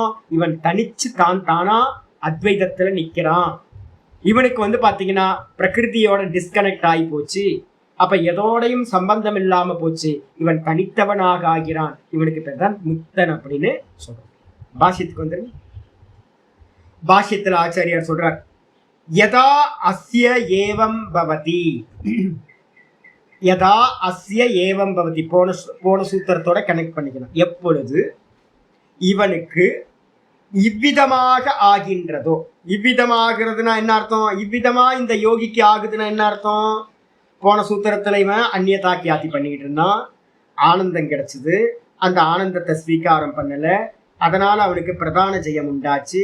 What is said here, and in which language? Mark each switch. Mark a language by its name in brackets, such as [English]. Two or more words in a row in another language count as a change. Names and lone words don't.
[Tamil] இவன் தனிச்சு தானா அத்வைதத்துல நிக்கிறான். இவனுக்கு வந்து பாத்தீங்கன்னா பிரகிருதியோட டிஸ்கனெக்ட் ஆகி போச்சு. அப்ப எதோடையும் சம்பந்தம் இல்லாம போச்சு. இவன் தனித்தவனாக ஆகிறான். இவனுக்கு பேர் தான் முக்தன் அப்படின்னு சொல்றோம். பாஷ்யத்துக்கு வந்துருங்க. பாஷ்யத்தில் ஆச்சாரியார் சொல்றார், [Sanskrit] यदा अस्य एवं भवति यदा अस्य एवं भवति, [Tamil] போன சூத்திரத்தோட கனெக்ட் பண்ணிக்கணும். எப்பொழுது இவனுக்கு இவ்விதமாக ஆகின்றதோ, இவ்விதமாகிறதுனா என்ன அர்த்தம்? இவ்விதமா இந்த யோகிக்கு ஆகுதுன்னா என்ன அர்த்தம்? போன சூத்திரத்துல இவன் அந்நியதா கியாதி பண்ணிக்கிட்டு இருந்தான், ஆனந்தம் கிடைச்சது, அந்த ஆனந்தத்தை ஸ்வீகாரம் பண்ணல, அதனால அவனுக்கு பிரதான ஜெயம் உண்டாச்சு.